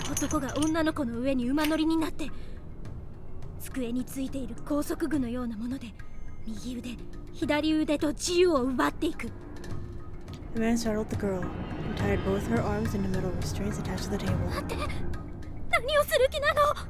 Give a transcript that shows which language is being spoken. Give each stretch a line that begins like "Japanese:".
Japanese: 男が女の子の上に馬乗りになって机についている高速具のようなもので右腕、左腕と自由を奪っていく。
English: The man startled the girl and tied both her arms into metal restraints attached to the table.
Japanese: 待って、何をする気なの。